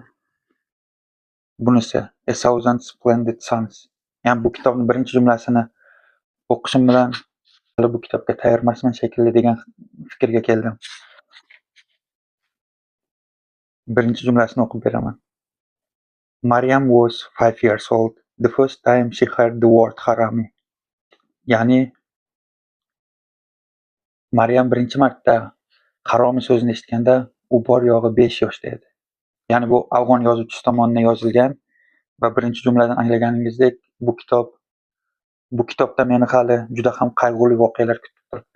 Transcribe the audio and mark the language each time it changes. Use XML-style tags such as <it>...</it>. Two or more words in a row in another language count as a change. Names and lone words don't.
<uz>Bunisi A Thousand Splendid Suns. Ya'ni bu kitobning birinchi jumlasini o'qishim bilan hali bu kitobga tayyor emasman shekilli degan fikrga keldim. Birinchi jumlasini o'qib beraman.</uz> <en>Maryam was 5 years old the first time she heard the word harami.</en> <uz>Ya'ni Maryam birinchi marta haromi so'zini eshitganda u bor yo'g'i 5 yoshda edi. Ya'ni bu afg'on yozuvchisi tomonidan yozilgan va birinchi jumladan anglaganingizdek bu kitobda meni hali juda ham qayg'uli voqealar kutib turibdi.</uz>